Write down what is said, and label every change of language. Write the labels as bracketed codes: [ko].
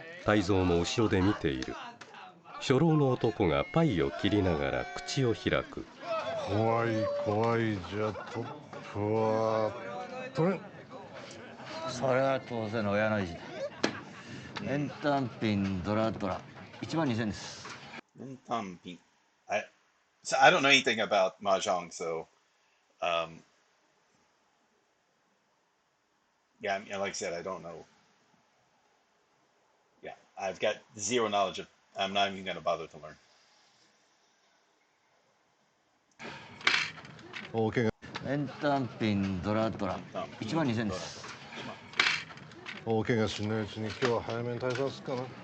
[ja] 泰造も後ろで見ている。初老の男がパイを切りながら口を開く。怖い怖い。じゃあトップは取れ。それは当然親の意地だ。円単品ドラドラ12000円です。 Ntamping. [en] I don't know anything about mahjong, so yeah, I mean, like I said, I don't know. Yeah, I've got zero knowledge of. I'm not even gonna bother to learn. [ja] 大怪我。円単品ドラドラ12000円です。大怪我しないうちに今日は早めに退散すっかな。